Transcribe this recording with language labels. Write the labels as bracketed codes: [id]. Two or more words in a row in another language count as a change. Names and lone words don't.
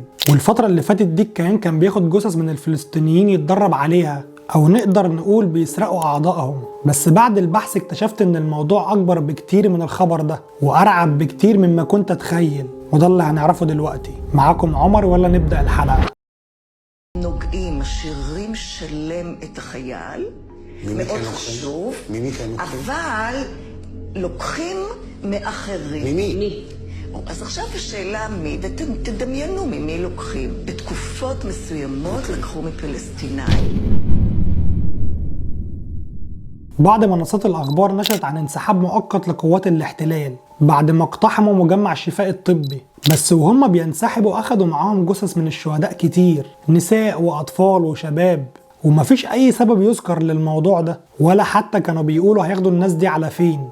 [ar] والفترة اللي فاتت دي الكيان كان بياخد جثث من الفلسطينيين يتدرب عليها، أو نقدر نقول بيسرقوا أعضائهم. بس بعد البحث اكتشفت إن الموضوع أكبر بكتير من الخبر ده وأرعب بكتير مما كنت أتخيل، وده اللي هنعرفه دلوقتي. معاكم عمر ولا نبدأ الحلقة؟ [he] נוגעים, משאירים שלם את החייל, מאוד חשוב, אבל לוקחים מאחרים. ממי? אז עכשיו השאלה מי, ואתם תדמיינו ממי לוקחים. בתקופות מסוימות לקחו מפלסטינאים. [ar] بعد منصات الأخبار نشرت عن انسحاب مؤقت لقوات الاحتلال بعد ما اقتحموا مجمع الشفاء الطبي، بس وهم بينسحبوا أخدوا معاهم جثث من الشهداء كتير، نساء وأطفال وشباب، ومفيش أي سبب يذكر للموضوع ده، ولا حتى كانوا بيقولوا هياخدوا الناس دي على فين.